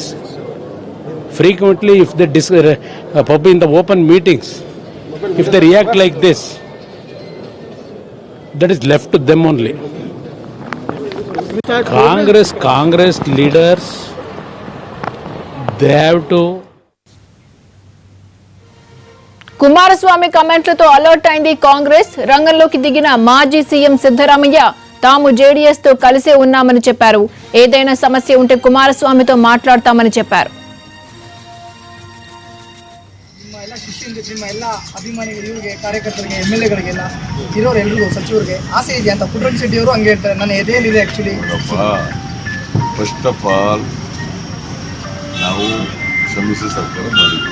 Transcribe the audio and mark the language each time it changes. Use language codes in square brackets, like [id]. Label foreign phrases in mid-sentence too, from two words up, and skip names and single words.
[en] Frequently, if they in the open meetings, if they react like this, that is left to them only. Congress leaders, they have to. [te] కుమారస్వామి కామెంట్లతో అలర్ట్ అయింది కాంగ్రెస్. రంగంలోకి దిగిన మాజీ సీఎం సిద్ధరామయ్య తాము జేడీఎస్ తో కలిసే ఉన్నామని చెప్పారు. ఏదైనా సమస్య ఉంటే కుమారస్వామితో మాట్లాడతామని చెప్పారు. [kn] ನಿಮ್ಮ ಎಲ್ಲ ಅಭಿಮಾನಿಗಳಿಗೆ ಕಾರ್ಯಕರ್ತರಿಗೆ ಎಮ್ಎಲ್ಎಗಳಿಗೆಲ್ಲ ಇರೋರು ಎಲ್ರಿಗೂ ಸಚಿವರಿಗೆ ಆಸೆ ಇದೆ ಅಂತ ಪುಟ್ಟರಂಗ ಶೆಟ್ಟಿ ಅವರು ಹಂಗೆ ಹೇಳ್ತಾರೆ. ನನ್ನ ಎದೆಯಲ್ಲಿದೆ ಆ್ಯಕ್ಚುಲಿ. [en] first of all [kn] ನಾವು ಸಮ್ಮಿಶ್ರ ಸರ್ಕಾರ ಮಾಡಿದ್ವಿ.